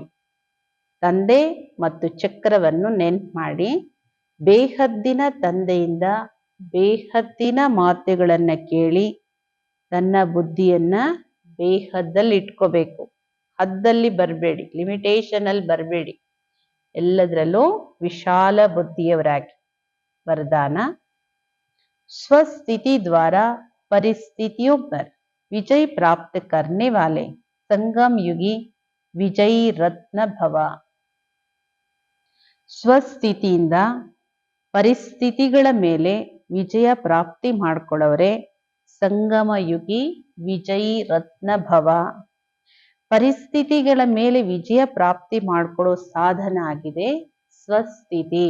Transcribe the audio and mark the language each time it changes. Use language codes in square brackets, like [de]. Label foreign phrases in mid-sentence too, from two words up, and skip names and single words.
[kn] ತಂದೆ ಮತ್ತು ಚಕ್ರವನ್ನು ನೆನ್ಪು ಮಾಡಿ ಬೇಹದ್ದಿನ ತಂದೆಯಿಂದ ಬೇಹದ್ದಿನ ಮಾತುಗಳನ್ನ ಕೇಳಿ ತನ್ನ ಬುದ್ಧಿಯನ್ನ ಬೇಹದ್ದಲ್ಲಿ ಇಟ್ಕೋಬೇಕು. ಹದ್ದಲ್ಲಿ ಬರಬೇಡಿ, ಲಿಮಿಟೇಷನ್ ಅಲ್ಲಿ ಬರಬೇಡಿ, ಎಲ್ಲದರಲ್ಲೂ ವಿಶಾಲ ಬುದ್ಧಿಯವರಾಗಿ. [hi] वरदान, स्वस्थिति द्वारा परिस्थितियों पर विजय प्राप्त करने वाले संगम युगी विजयी रत्न भव. [kn] ಸ್ವಸ್ಥಿತಿಯಿಂದ ಪರಿಸ್ಥಿತಿಗಳ ಮೇಲೆ ವಿಜಯ ಪ್ರಾಪ್ತಿ ಮಾಡ್ಕೊಳ್ಳೋರೆ ಸಂಗಮ ಯುಗಿ ವಿಜಯೀ ರತ್ನ ಭವ. ಪರಿಸ್ಥಿತಿಗಳ ಮೇಲೆ ವಿಜಯ ಪ್ರಾಪ್ತಿ ಮಾಡ್ಕೊಳ್ಳೋ ಸಾಧನ ಆಗಿದೆ ಸ್ವಸ್ಥಿತಿ.